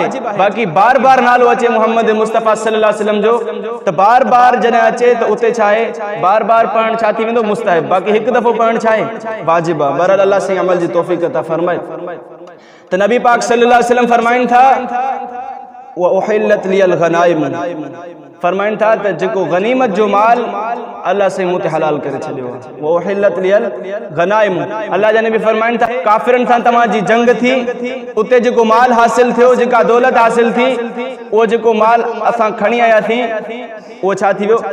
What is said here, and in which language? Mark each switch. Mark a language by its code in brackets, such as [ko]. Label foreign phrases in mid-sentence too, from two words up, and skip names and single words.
[sd] बाक़ी बार बार नालो अचे मोहम्मद मुस्तफ़ा [ar] صلى الله عليه وسلم [sd] जो त बार बार जॾहिं अचे त उते छा आहे, बार बार पढ़णु छा थी वेंदो, मुस्तहब। बाक़ी हिकु दफ़ो पढ़णु छा आहे, वाजिब आहे। बहरहाल अल्लाह साईं अमल जी तौफ़ीक़ अता फरमाए। त नबी पाक [ar] صلى الله عليه وسلم [sd] फरमाइनि था, [ar] وأحلت لي الغنائم, [sd] फरमाइन था त जेको गनीमत जो माल अल्लाह से मुते हलाल करे छॾियो वो [ar] أحلت لي الغنائم. [sd] अल्लाह जा नबी फरमाइन था काफिरन सां तव्हांजी जंग थी, उते जेको माल हासिल थियो, जेका दौलत हासिल थी, वो जेको माल असां खणी आया थी, वो छा थी वियो?